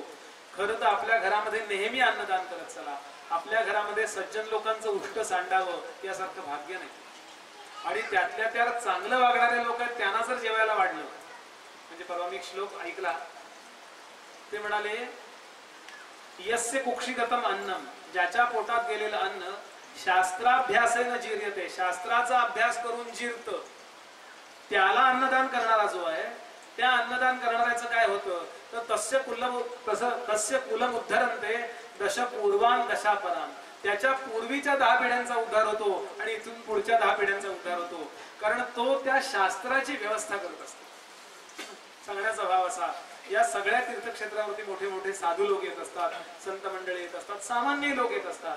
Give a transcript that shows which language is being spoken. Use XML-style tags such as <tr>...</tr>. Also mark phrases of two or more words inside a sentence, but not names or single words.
<mr>खरं तर आपल्या घरामध्ये नेहमी अन्नदान करत चला. आपल्या घरामध्ये सज्जन लोकांचं उष्ट सांडावं यासारखं भाग्य नाही. आणि त्यातल्या त्यात चांगलं वागणारे लोक आहेत, त्यांना जर जेवायला वाढलं, म्हणजे परवा मी एक श्लोक ऐकला, ते म्हणाले</mr> <sa>यस्य कुक्षिगतम अन्नम,</sa> <mr>ज्याच्या पोटात गेलेलं अन्न</mr> <sa>शास्त्राभ्यासेन जीर्यते,</sa> <mr>शास्त्राचा अभ्यास करून जिरत, त्याला अन्नदान करणारा जो आहे, त्या अन्नदान करणाऱ्याचं काय होतं तर</mr> <sa>तस्य कुलम उद्धरन्ते दशपूर्वान दशापरान,</sa> <mr>त्याच्या पूर्वीच्या 10 पिढ्यांचा उद्धार होतो आणि इथून पुढच्या 10 पिढ्यांचा उद्धार होतो. कारण तो त्या शास्त्राची व्यवस्था करत असतो. सांगण्याचा भाव असा, या सगळ्या तीर्थक्षेत्रावरती मोठे मोठे साधू लोक येत असतात, संत मंडळी येत असतात, सामान्य लोक येत असतात.</mr>